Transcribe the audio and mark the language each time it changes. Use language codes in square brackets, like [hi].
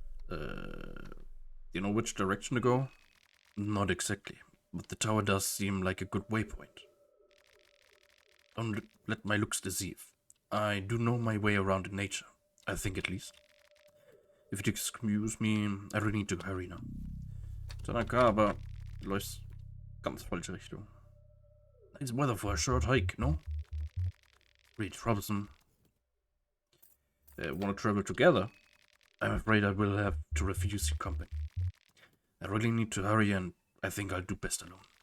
[en] You know which direction to go? Not exactly, but the tower does seem like a good waypoint. Don't let my looks deceive. I do know my way around in nature, I think at least. If you excuse me, I really need to hurry now. [de] Tanaka, aber du läufst ganz falsche Richtung. [en] Nice weather for a short hike, no? Really troublesome. Want to travel together? I'm afraid I will have to refuse your company. I really need to hurry and I think I'll do best alone.